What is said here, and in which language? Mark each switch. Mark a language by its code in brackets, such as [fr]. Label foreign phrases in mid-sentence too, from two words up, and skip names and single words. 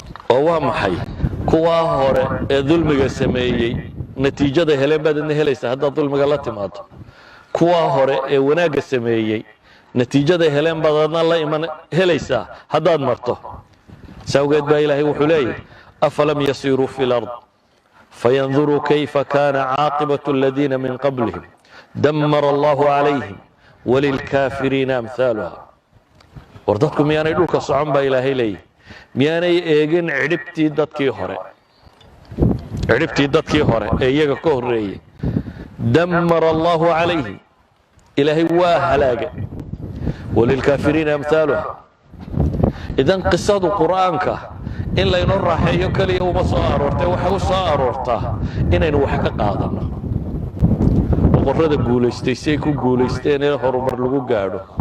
[so] Oo waa maxay? Kuwaa hore ee dulmiga sameeyey, natiijada heleen baad idin helaysaa haddaad dulmiga la timaado. Kuwaa hore ee wanaagga sameeyey, natiijada heleen baad adna la iman helaysaa haddaad marto. Saa awgeed baa Ilaahay wuxuu leeyahay, [ar] "أفلم يسيروا في الأرض فينظروا كيف كان عاقبة الذين من قبلهم دمر الله عليهم وللكافرين أمثالها." [so] War dadku miyaanay dhulka socon baa Ilaahay leeyahay. Miyaanay eegin cidhibtii dadkii hore. Cidhibtii dadkii hore ee iyaga ka horreeyey. [ar] دمر الله عليهم. [so] Ilaahay waa halaagay. [ar] وللكافرين أمثالها. [so] Idan qisadu Qur'aanka in laynoo raaxeeyo kaliya uma soo aroortay, waxay u soo aroortaa inaynu wax ka qaadanno. Boqorrada guulaystay, say ku guulaysteen ee horumar lagu gaadho.